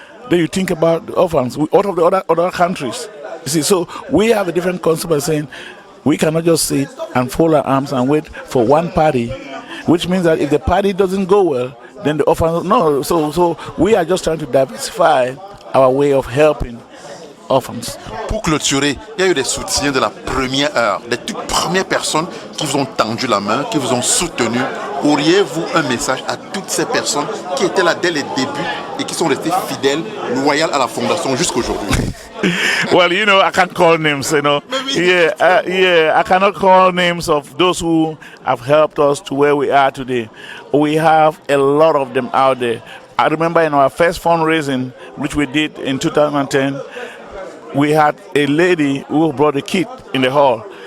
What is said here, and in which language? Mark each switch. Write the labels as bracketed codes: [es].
[en] Then you think about the orphans out of the other countries. You see, so we have a different concept of saying we cannot just sit and fold our arms and wait for one party, which means that if the party doesn't go well, then the orphans, no. So we are just trying to diversify our way of helping orphans. [fr] Pour clôturer, il y a eu des soutiens de la première heure, des toutes premières personnes qui vous ont tendu la main, qui vous ont soutenu. Auriez-vous un message à toutes ces personnes qui étaient là dès les débuts et qui sont restées fidèles, loyales à la fondation jusqu'aujourd'hui? [en] Well, I can't call names, I cannot call names of those who have helped us to where we are today. We have a lot of them out there. I remember in our first fundraising, which we did in 2010, we had a lady who brought a kit in the hall.